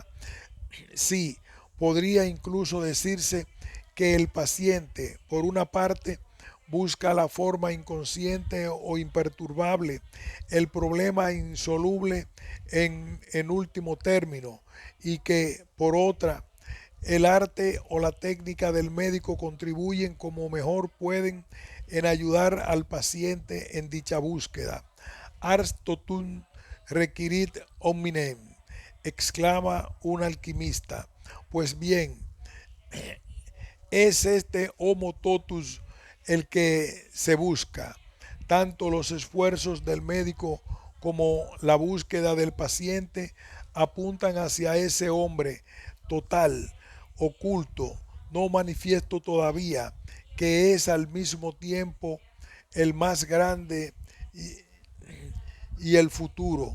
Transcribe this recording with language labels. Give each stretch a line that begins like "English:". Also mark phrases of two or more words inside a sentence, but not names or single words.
Spanish: Sí, podría incluso decirse que el paciente, por una parte, busca la forma inconsciente o imperturbable, el problema insoluble en último término, y que, por otra, el arte o la técnica del médico contribuyen como mejor pueden en ayudar al paciente en dicha búsqueda.
Latin: Ars totum requirit hominem,
Spanish: exclama un alquimista. Pues bien, es este
Latin: homo totus
Spanish: el que se busca. Tanto los esfuerzos del médico como la búsqueda del paciente apuntan hacia ese hombre total, oculto, no manifiesto todavía, que es al mismo tiempo el más grande y el futuro.